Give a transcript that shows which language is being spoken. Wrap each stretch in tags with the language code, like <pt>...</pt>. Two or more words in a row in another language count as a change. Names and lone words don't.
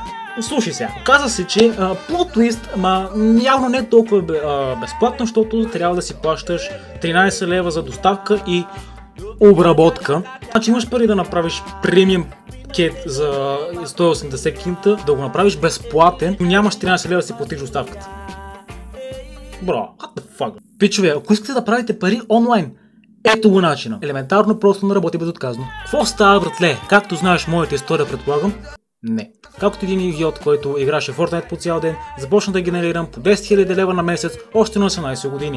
<bg>Слушай сега, каза се, че</bg> <en>plot twist,</en> <bg>явно не е толкова безплатно, защото трябва да си плащаш 13 лева за доставка и обработка. Значи имаш пари да направиш премиум кет за 180 кинта, да го направиш безплатен, но нямаш 13 лева да си платиш доставката. Бро,</bg> <en>what the fuck?</en> <bg>Пичове, ако искате да правите пари онлайн, ето го начина. Елементарно просто не работи безотказно. Какво става, братле? Както знаеш моята история, предполагам? Не. Както един идиот, който играше Fortnite по цял ден, започна да генерирам по 10 000 лева на месец още на 18 години.</bg>